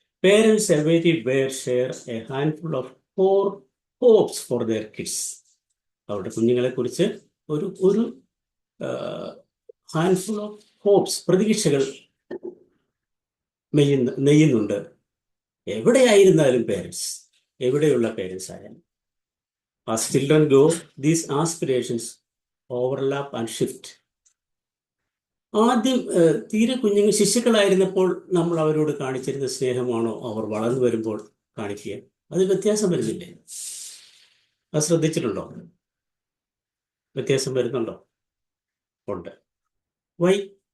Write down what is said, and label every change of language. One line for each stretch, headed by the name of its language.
English: Parents everywhere share a handful of core hopes for their kids.
Malayalam: അവരുടെ കുഞ്ഞുങ്ങളെ കുറിച്ച് ഒരു
English: handful of hopes,
Malayalam: പ്രതീക്ഷകൾ നെയ്യുന്നുണ്ട്. എവിടെയായിരുന്നാലും പേരൻസ്, എവിടെയുള്ള പേരൻസ് ആയാലും,
English: as children grow, these aspirations overlap and shift.
Malayalam: ആദ്യം തീരെ ശിശുക്കളായിരുന്നപ്പോൾ നമ്മൾ അവരോട് കാണിച്ചിരുന്ന സ്നേഹമാണോ അവർ വളർന്നു വരുമ്പോൾ കാണിക്കുക? അത് വ്യത്യാസം വരുന്നില്ലേ? അത് ശ്രദ്ധിച്ചിട്ടുണ്ടോ? വ്യത്യാസം വരുന്നുണ്ടോ? ഉണ്ട്. വൈ?